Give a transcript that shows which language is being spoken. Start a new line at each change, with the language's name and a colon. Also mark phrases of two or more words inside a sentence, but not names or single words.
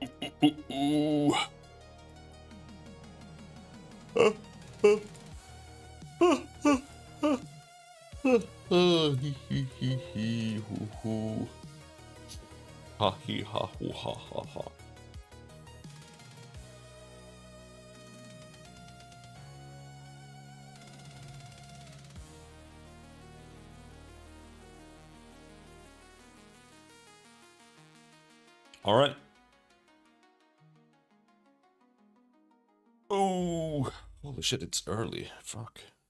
English: ooh. Uh, uh, Hee hee hee hee hoo hoo. Ha hee ha hoo ha ha ha. All right. Oh, holy shit, it's early. Fuck.